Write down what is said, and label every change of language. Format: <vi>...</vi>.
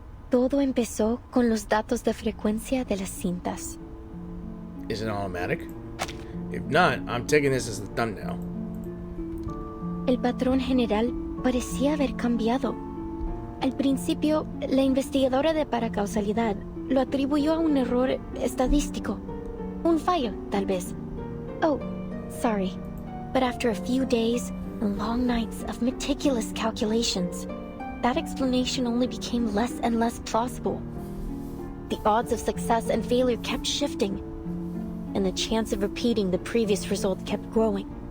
<es>Todo empezó con los datos de frecuencia de las cintas.</es> <en>Is it automatic? If not, I'm taking this as the thumbnail.</en> <es>El patrón general parecía haber cambiado. Al principio, la investigadora de paracausalidad lo atribuyó a un error estadístico. Un fallo, tal vez.</es> <en>Oh, sorry. But after a few days and long nights of meticulous calculations, that explanation only became less and less plausible. The odds of success and failure kept shifting, and the chance of repeating the previous result kept growing.</en>